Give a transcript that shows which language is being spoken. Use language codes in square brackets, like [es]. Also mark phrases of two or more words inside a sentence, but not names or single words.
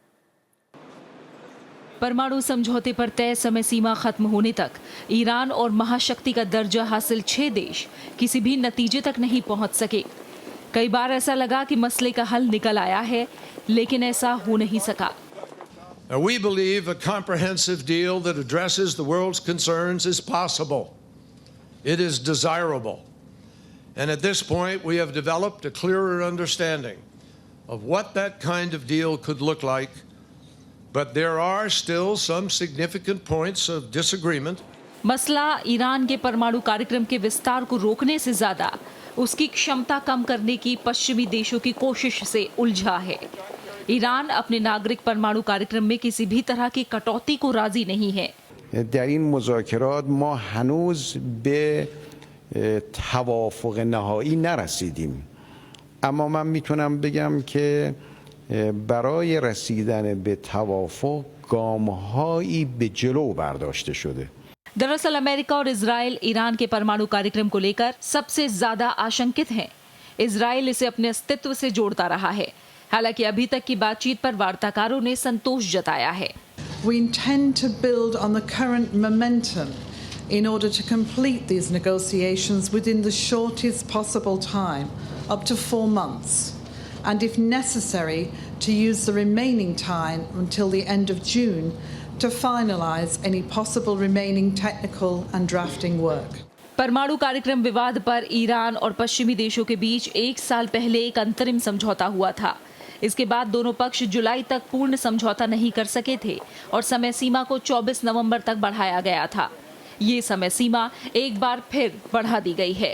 [hi] परमाणु समझौते पर तय समय सीमा खत्म होने तक ईरान और महाशक्ति का दर्जा हासिल 6 देश किसी भी नतीजे तक नहीं पहुंच सके। कई बार ऐसा लगा कि मसले का हल निकल आया है, लेकिन ऐसा हो नहीं सका। [en] We believe a comprehensive deal that addresses the world's concerns is possible. It is desirable. And at this point, we have developed a clearer understanding of what that kind of deal could look like. But there are still some significant points of disagreement. [hi] मसला ईरान के परमाणु कार्यक्रम के विस्तार को रोकने से ज्यादा उसकी क्षमता कम करने की पश्चिमी देशों की कोशिश से उलझा है। ईरान अपने नागरिक परमाणु कार्यक्रम में किसी भी तरह की कटौती को राजी नहीं है। [fa] در این مذاکرات ما هنوز به توافق نهایی نرسیدیم. اما من میتونم بگم که برای رسیدن به توافق گام‌هایی به جلو برداشته شده. [hi] दरअसल अमेरिका और इजराइल ईरान के परमाणु कार्यक्रम को लेकर सबसे ज्यादा आशंकित हैं। इजराइल इसे अपने अस्तित्व से जोड़ता रहा है। हालांकि अभी तक की बातचीत पर वार्ताकारों ने संतोष जताया है। [en] We intend to build on the current momentum in order to complete these negotiations within the shortest possible time, up to 4 months, and if necessary, to use the remaining time until the end of June to finalize any possible remaining technical and drafting work. [hi] परमाणु कार्यक्रम विवाद पर ईरान और पश्चिमी देशों के बीच 1 साल पहले एक अंतरिम समझौता हुआ था। इसके बाद दोनों पक्ष जुलाई तक पूर्ण समझौता नहीं कर सके थे और समय सीमा को 24 नवंबर तक बढ़ाया गया था। ये समय सीमा एक बार फिर बढ़ा दी गई है।